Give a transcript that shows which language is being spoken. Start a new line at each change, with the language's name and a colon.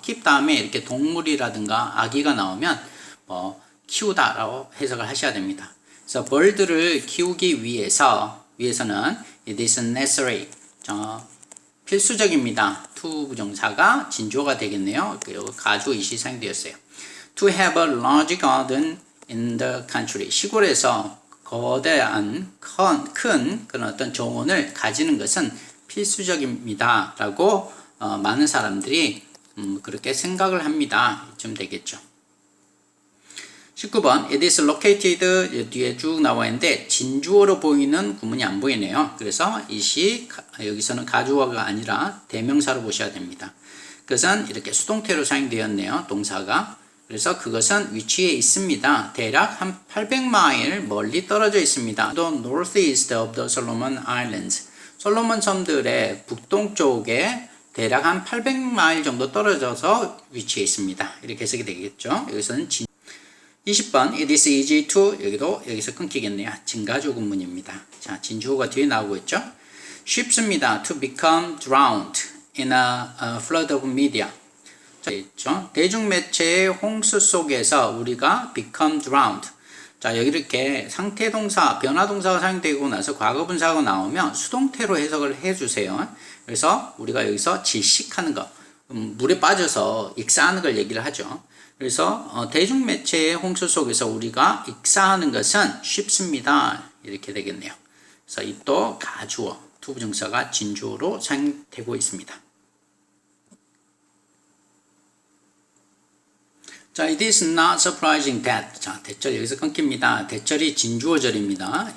Korean: keep 다음에 이렇게 동물이라든가 아기가 나오면 키우다라고 해석을 하셔야 됩니다. 그래서 벌들을 키우기 위해서는
English: it is necessary.
Korean: 필수적입니다. to 부정사가 진주어가 되겠네요. 가주 이시 사용되었어요.
English: To have a large garden in the country.
Korean: 시골에서 거대한 큰 그런 어떤 정원을 가지는 것은 필수적입니다. 라고 많은 사람들이 그렇게 생각을 합니다. 좀 되겠죠. 19번
English: It is located
Korean: 뒤에 쭉 나와 있는데 진주어로 보이는 구문이 안 보이네요. 그래서 이시 여기서는 가주어가 아니라 대명사로 보셔야 됩니다. 그것은 이렇게 수동태로 사용되었네요. 동사가. 그래서 그것은 위치에 있습니다. 대략 한 800마일 멀리 떨어져 있습니다.
English: The northeast of the Solomon Islands.
Korean: 솔로몬 섬들의 북동쪽에 대략 한 800마일 정도 떨어져서 위치해 있습니다. 이렇게 해석이 되겠죠. 여기서는 20번
English: It is easy to
Korean: 여기서 끊기겠네요. 진가주 구문입니다. 자, 진주어가 뒤에 나오고 있죠. 쉽습니다.
English: To become drowned in a flood of media.
Korean: 자, 있죠. 대중매체의 홍수 속에서 우리가
English: become drowned.
Korean: 자, 여기 이렇게 상태동사, 변화동사가 사용되고 나서 과거분사가 나오면 수동태로 해석을 해주세요. 그래서 우리가 여기서 질식하는 거, 물에 빠져서 익사하는 걸 얘기를 하죠. 그래서 대중매체의 홍수 속에서 우리가 익사하는 것은 쉽습니다. 이렇게 되겠네요. 그래서 이 또 가주어, 투부정사가 진주어로 사용되고 있습니다.
English: 자, it is not surprising that.
Korean: 자, 대절 여기서 끊깁니다. 대절이 진주어절입니다.